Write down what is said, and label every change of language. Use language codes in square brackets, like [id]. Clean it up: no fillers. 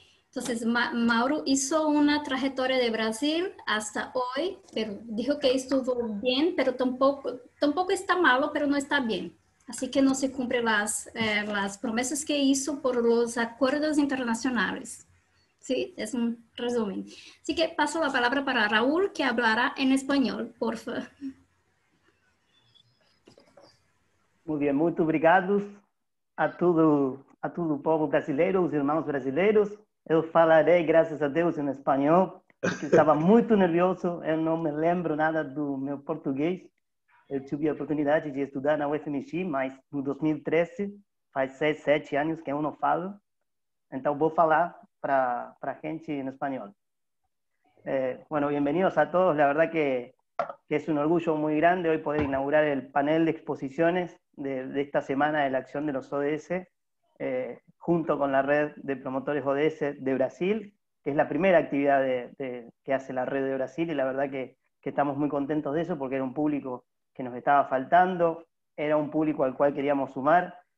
[es] Entonces, Mauro hizo una trayectoria de Brasil hasta hoy, pero dijo que estuvo bien, pero tampoco está malo, pero no está bien. Así que no se cumplen las promesas que hizo por los acuerdos internacionales. Sí, es un resumen. Así que paso la palabra para Raúl, que hablará en español, por favor. [pt] Muito bem, muito obrigado a todo o povo brasileiro, os irmãos brasileiros. Eu falarei, graças a Deus, em espanhol, porque estava muito nervioso, eu não me lembro nada do meu português. Eu tive a oportunidade de estudar na UFMG, mas no 2013, faz 6, 7 anos que eu não falo, então vou falar para a gente [es] en español. Bueno, bienvenidos a todos. La verdad que es un orgullo muy grande hoy poder inaugurar el panel de exposiciones de esta semana de la acción de los ODS, junto con la red de promotores ODS de Brasil, que es la primera actividad que hace la red de Brasil, y la verdad que estamos muy contentos de eso, porque era un público que nos estaba faltando, era un público al cual queríamos sumar.